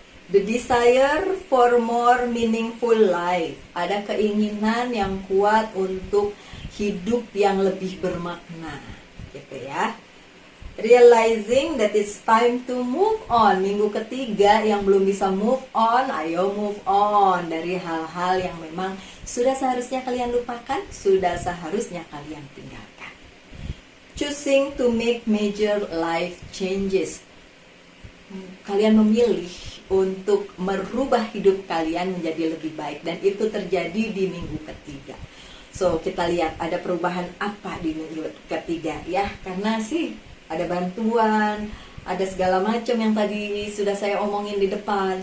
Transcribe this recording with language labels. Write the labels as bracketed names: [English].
[English] The desire for more meaningful life. [Indonesian] Ada keinginan yang kuat untuk hidup yang lebih bermakna, gitu ya. [English] Realizing that it's time to move on. [Indonesian] Minggu ketiga yang belum bisa move on, ayo move on dari hal-hal yang memang sudah seharusnya kalian lupakan, sudah seharusnya kalian tinggalkan. [English] Choosing to make major life changes. [Indonesian] Kalian memilih untuk merubah hidup kalian menjadi lebih baik, dan itu terjadi di minggu ketiga. So kita lihat ada perubahan apa di minggu ketiga ya, karena sih ada bantuan, ada segala macam yang tadi sudah saya omongin di depan.